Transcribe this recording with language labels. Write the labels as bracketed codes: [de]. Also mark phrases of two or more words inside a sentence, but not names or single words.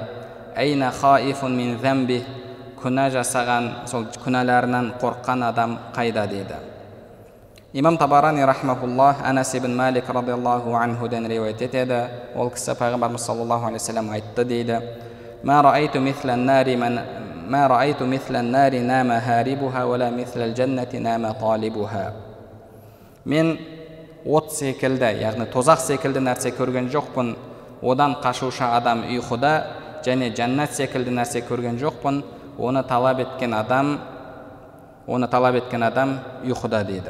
[ar] "أين خائف من ذنبه", [kk] күнә жасаған, сол күнәләрінен қорққан адам қайда дейді. Имам Табарани рахмахуллах Анас ибн Малик [ar] رضي الله عنه [kk] риуаят етеді. Ол кісі пайғамбарымыз [ar] صلى الله عليه وسلم [kk] айтты дейді: [ar] "ما رأيت مثل النار نام هاربها ولا مثل الجنة نام طالبها". [kk] Мен от секілді, яғни тозақ секілді нәрсе көрген жоқпын. Одан қашушы адам ұйқыда, және жәннат секілді нәрсе көрген жоқпын. Оны талап еткен адам ұйқыда дейді.